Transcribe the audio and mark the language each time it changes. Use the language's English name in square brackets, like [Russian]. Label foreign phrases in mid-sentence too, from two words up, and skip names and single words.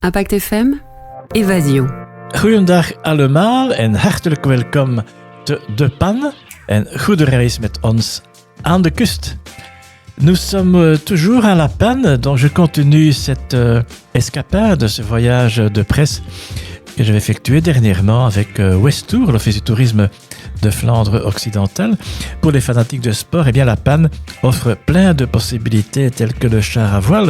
[French] Impact FM, Évasion. [Dutch] Goedendag allemaal en hartelijk welkom te De Pan en goede reis met ons aan de kust. [French] Nous sommes toujours à La Panne, donc je continue cette escapade, ce voyage de presse que j'avais effectué dernièrement avec Westour, l'Office du tourisme de Flandre occidentale. Pour les fanatiques de sport, eh bien La Panne offre plein de possibilités telles que le char à voile.